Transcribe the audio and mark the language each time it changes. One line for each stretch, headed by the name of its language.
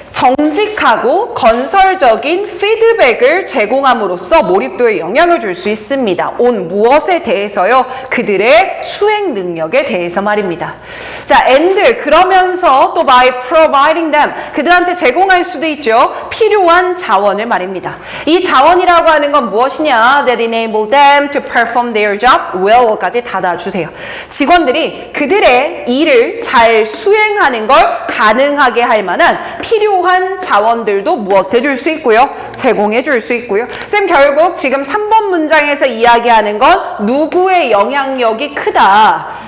Korean: 정직하고 건설적인 피드백을 제공함으로써 몰입도에 영향을 줄 수 있습니다. 온 무엇에 대해서요? 그들의 수행 능력에 대해서 말입니다. 자, and 그러면서 또
English: by providing them
Korean: 그들한테 제공할 수도 있죠. 필요한 자원을 말입니다. 이 자원이라고 하는 건 무엇이냐?
English: That enable them to perform their job well
Korean: 까지 닫아주세요. 직원들이 그들의 일을 잘 수행하는 걸 가능하게 할 만한 필요한 자원들도 무엇해 줄 수 있고요. 제공해 줄 수 있고요. 쌤 결국 지금 3번 문장에서 이야기하는 건 누구의 영향력이 크다.